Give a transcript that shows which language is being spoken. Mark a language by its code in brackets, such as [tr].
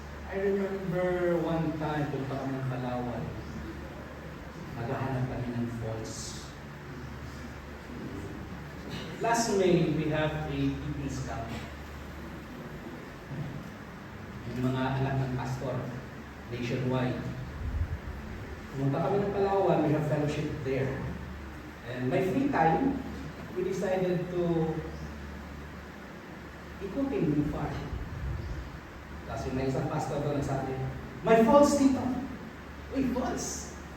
[en] I remember one time, [tl] punta kami ng Palawan. Naghahanap kami ng falls. [en] Last May, we have a PP's camp. [tl] Yung mga anak ng pastor, nationwide. Pumunta kami ng Palawan, [en] we have fellowship there. And my free time, we decided to [tl] ikutin yung [en] farm. [tl] Kasi may isang pastor doon nagsabi, may falls dito. Uy, falls.